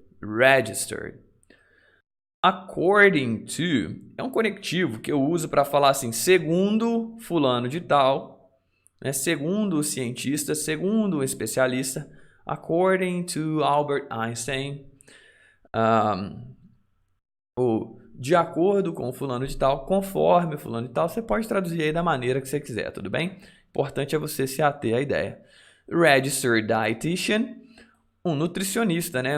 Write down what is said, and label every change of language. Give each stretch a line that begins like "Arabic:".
Portuguese: Registered.
English: According to
Portuguese: é um conectivo que eu uso para falar assim, segundo fulano de tal, né? Segundo o cientista, segundo o especialista.
English: According to Albert Einstein.
Portuguese: Ou de acordo com fulano de tal, conforme fulano de tal, você pode traduzir aí da maneira que você quiser, tudo bem? Importante é você se ater à ideia. Registered dietitian, um nutricionista, né?